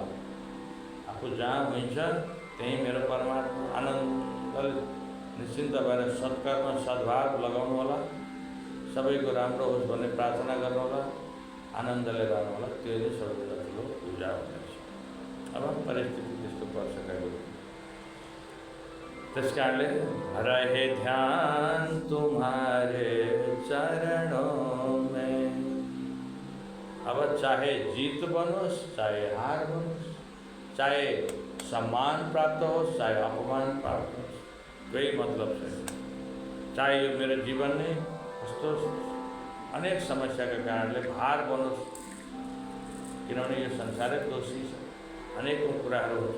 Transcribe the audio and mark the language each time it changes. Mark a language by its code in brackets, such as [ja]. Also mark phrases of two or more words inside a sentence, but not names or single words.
[ne] आफू जहाँ हुन्छ त्यहीँ मेरो परमात्मा आनन्दले निश्चिन्त भएर सत्कर्म सद्भाव लगाउनु होला, सबैको राम्रो होस् भन्ने प्रार्थना गर्नु होला, आनन्दले रहनु होला। त्यो नै सबैभन्दा ठुलो पूजा हुनेछ। अब परिस्थिति त्यस्तो पर्छ कहिले। त्यस कारणले [hi] रहे ध्यान तुम्हारे चरणों में। [ne] अब चाहे जीत बनोस्, चाहे हार बनोस्, चाहे सम्मान प्राप्त होस्, चाहे अपमान प्राप्त होस्, कोही मतलब छैन। चाहे यो मेरो जीवन नै कस्तो अनेक समस्याका कारणले भार बनोस्, किनभने यो संसारै दोषी छ, अनेकौँ कुराहरू हुन्छ।